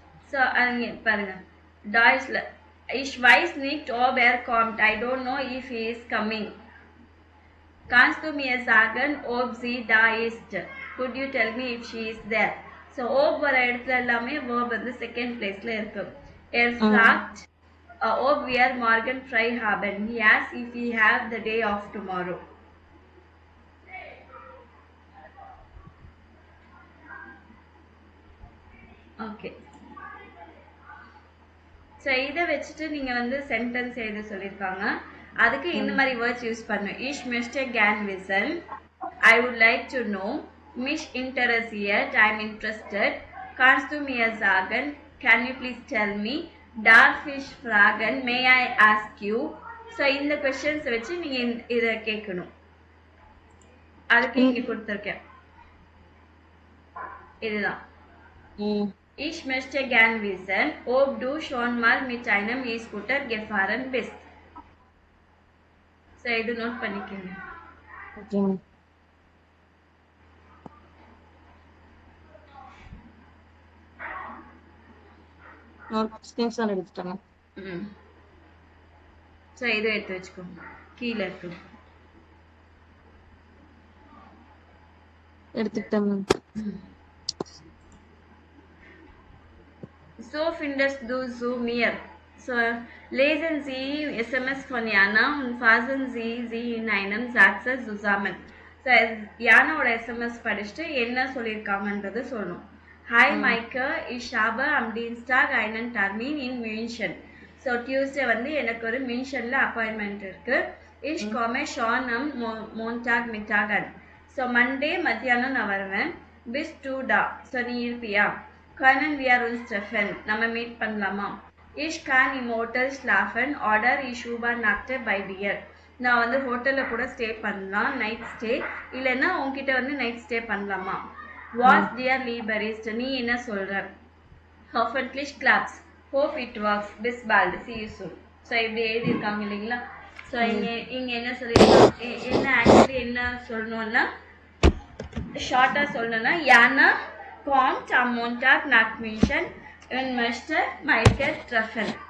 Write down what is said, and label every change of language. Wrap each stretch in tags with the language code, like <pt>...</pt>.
<ta>So அங்கே பாருங்க டாய்ஸ்ல</ta> <de>ich weiß nicht ob kommt,</de> <en>I don't know if he is coming.</en> <de>Kannst du mir sagen ob sie da ist?</de> <en>Could you tell me if she is there?</en> <ta>So ob வர இடத்துல எல்லாமே verb வந்து second பிளேஸ்ல இருக்கு.</ta> <de>fragt ob wir morgen frei haben.</de> <en>He asks if we have the day off tomorrow.</en> <ta>Okay. So இதை வச்சுட்டு நீங்கள் வந்து சென்டென்ஸ் எழுத சொல்லியிருக்காங்க. அதுக்கு இந்த மாதிரி வேர்ட்ஸ் யூஸ் பண்ணும்.</ta> <de>Ich möchte gern wissen,</de> <en>I would like to know,</en> <de>mich interessiert,</de> <en>I am interested,</en> <de>kannst du mir sagen,</de> <en>can you please tell me,</en> <de>darf ich fragen,</de> <en>may I ask you.</en> <ta>So இந்த questions வச்சு நீங்கள் இதை கேட்கணும். அதுக்கு இங்கே கொடுத்துருக்கேன்.</ta> <de>இதுதான் Ich möchte gern wissen, ob du schon mal mit einem E-Scooter gefahren bist.</de> <ta>So, இது நோட் பண்ணிக்கோங்க. ஓகே. நான் ஸ்கிரீன்ஷாட் எடுத்துட்டேன். ஸோ இதை எடுத்து வச்சுக்கோங்க. கீழே இருக்கு. எடுத்துக்கிட்டேன்.</ta> <de>So findest du so mir. So lesen Sie SMS von Jana und fassen Sie sie in einem Satz zusammen.</de> <ta>So Janaவோட SMS படிச்சுட்டு என்ன சொல்லியிருக்காங்கன்றது சொல்லணும்.</ta> <de>Hi Maike, ich habe am Dienstag einen Termin in München.</de> <ta>So Tuesday வந்து எனக்கு ஒரு மியூன்ஷன்ல appointment இருக்கு.</ta> <de>Ich komme schon am Montag Mittag an.</de> <ta>So Monday மத்தியானம் நான் வருவேன்.</ta> <de>Bist du da? So</de> <ta>நீ இருப்பியா?</ta> <de>Können wir uns treffen?</de> <ta>நம்ம மீட் பண்ணலாமா?</ta> <de>Ich kann im Hotel schlafen oder ich übernachte bei dir.</de> <ta>நான் வந்து ஹோட்டல்ல கூட ஸ்டே பண்ணலாம், நைட் ஸ்டே. இல்லைன்னா உன்கிட்ட வந்து நைட் ஸ்டே பண்ணலாமா?</ta> <de>Was dear lieber ist,</de> <ta>நீ என்ன சொல்ற?</ta> <de>Hoffentlich klappt's.</de> <en>Hope it works.</en> <de>Bis bald.</de> <en>See you soon.</en> <ta>So இப்படி எழுதியிருக்காங்க இல்லைங்களா? ஸோ இங்க என்ன சொல்லியிருக்காங்க, என்ன ஆக்சுவலி என்ன சொல்லணும்னா ஷார்ட்டாக சொல்லணும்னா</ta> <de>Jana kommt am Montag nach München und möchte Maike treffen.</de>